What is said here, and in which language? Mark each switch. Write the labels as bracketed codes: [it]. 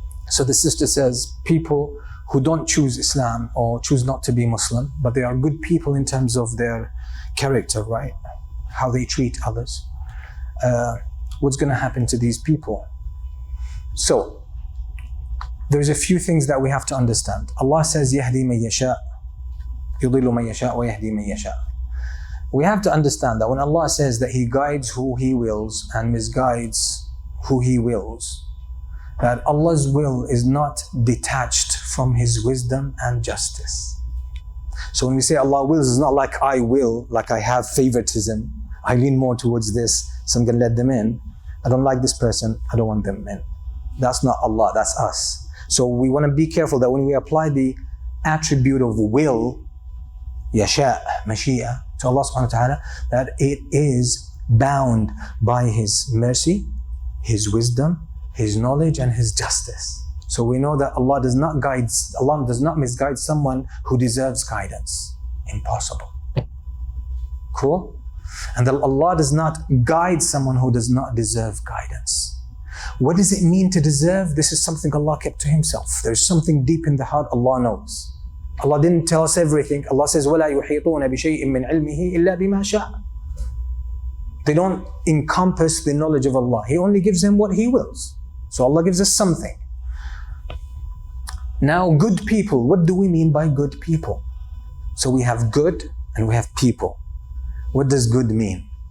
[en] So the sister says, people who don't choose Islam or choose not to be Muslim, but they are good people in terms of their character, right? How they treat others. What's going to happen to these people? So, there's a few things that we have to understand. Allah says, [ar] يَهْدِي مَن يَشَاءُ يُضِلُّ مَن يَشَاءُ وَيَهْدِي مَن يَشَاءُ. [en] We have to understand that when Allah says that He guides who He wills and misguides who He wills, that Allah's will is not detached from His wisdom and justice. So when we say Allah wills, it's not like I will, like I have favoritism. I lean more towards this, so I'm going to let them in. I don't like this person, I don't want them in. That's not Allah, that's us. So we want to be careful that when we apply the attribute of will, yasha, mashia, to Allah subhanahu wa ta'ala, that it is bound by His mercy, His wisdom, His knowledge, and His justice. So we know that Allah does not misguide someone who deserves guidance. Impossible. Cool? And that Allah does not guide someone who does not deserve guidance. What does it mean to deserve? This is something Allah kept to Himself. There's something deep in the heart Allah knows. Allah didn't tell us everything. Allah says, [ar] وَلَا يُحِيطُونَ بِشَيْءٍ مِّنْ عِلْمِهِ إِلَّا بِمَا شَاءَ. [en] They don't encompass the knowledge of Allah. He only gives them what He wills. So Allah gives us something. Now, good people, what do we mean by good people? So we have good and we have people. What does good mean?